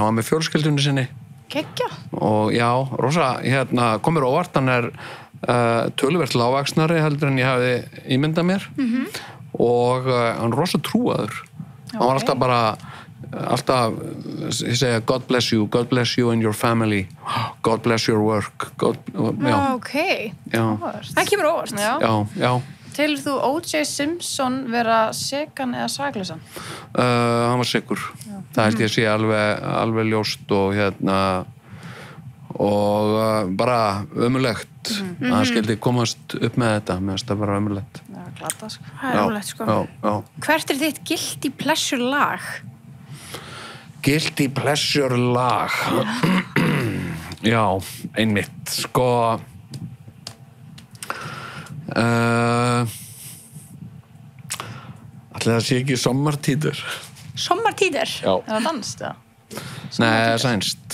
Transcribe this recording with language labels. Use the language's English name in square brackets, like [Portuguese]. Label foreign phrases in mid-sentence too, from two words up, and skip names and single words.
[Icelandic] Hann var með fjölskyldunni sinni. Kekkja. Og já, rosa, kom mér óvart, hann töluvert lágvaxnari heldur en ég hafði ímyndað mér og hann rosa trúaður. Hann var alltaf, ég segja, [English] God bless you and your family, God bless your work. [Icelandic] Ok. Já. Það kemur óvart. Já. Telur þú O.J. Simpson vera sekan eða saklausan? Hann var sekur. Það held ég að sé alveg ljóst og bara ömurlegt að hann skildi komast upp með þetta, mér finnst það bara ömurlegt. Já, glata, sko. Það er ömurlegt, sko. Já. Hvert er þitt [English] guilty pleasure [Icelandic] lag? [English] Guilty pleasure [Icelandic] lag? Já, einmitt, sko... Ætli það sé ekki Sommartíður. Sommartíður? Já. Er það danst, já? Nei, sænst.